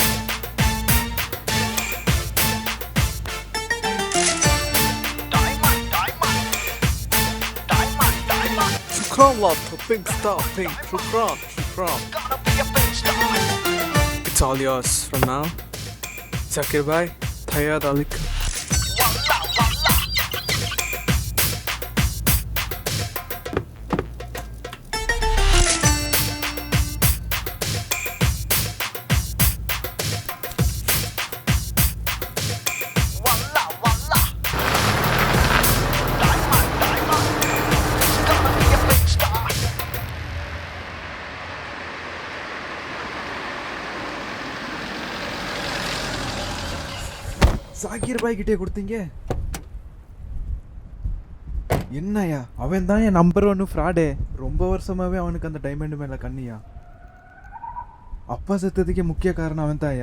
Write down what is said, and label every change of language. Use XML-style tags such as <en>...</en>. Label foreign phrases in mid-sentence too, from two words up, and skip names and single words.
<en>Diamond, diamond. Diamond, diamond. Shukran love to Pink Star, Pink. Shukran. Gonna be a big star. It's all yours from now. Zakir bhai, Thayyad Alikum.</en> <ar>Walla, walla. Walla, walla.</ar> <en>Diamond, diamond. Gonna be a big star.</en> <ta>சாகிர் பாய் கிட்டே கொடுத்தீங்க? என்னையா அவன் தான் என் நம்பர் 1 ஃப்ராடே. ரொம்ப வருஷமாவே அவனுக்கு அந்த டைமண்ட் மேல கண்ணியா. அப்பா செத்ததுக்கே முக்கிய காரணம் அவன் தான்யா.</ta>